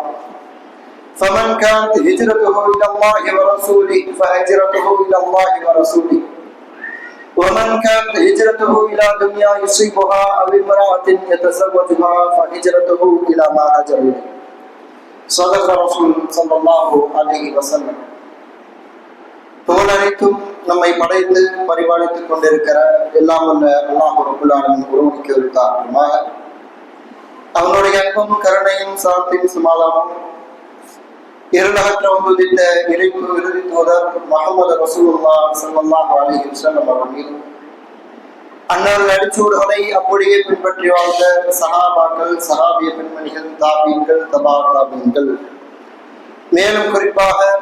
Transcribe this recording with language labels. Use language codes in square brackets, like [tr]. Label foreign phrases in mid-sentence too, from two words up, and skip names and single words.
[ar] فمن كانت هجرته إلى الله ورسوله فهجرته إلى الله ورسوله ومن كانت هجرته إلى دنيا يصيبها أو امرأة يتزوجها فهجرته إلى ما هاجر إليه. صدق رسول صلى الله عليه وسلم. [ta] புகழனைத்தும் நம்மை படைத்து பரிபாலித்துக் கொண்டிருக்கிற எல்லாம் உள்ள அல்லாஹ் [ar] رب العالمين [ta] ஒருவனுக்கு உரித்தாகுமாக அவனுடைய அன்பும் கருணையும் சாந்தியும் சமாதானமும் இருளகற்ற வந்துதித்த இறைப்பு இறுதி தூதர் முஹம்மது [ar] رسول الله صلى الله عليه وسلم [ta] அவர்கள் மீதும் அன்னாரின் அடிச்சூடுகளை அப்படியே பின்பற்றி வாழ்ந்த சஹாபாக்கள் சஹாபிய பெண்மணிகள் தாபீன்கள் தபா தாபீன்கள் மேலும் குறிப்பாக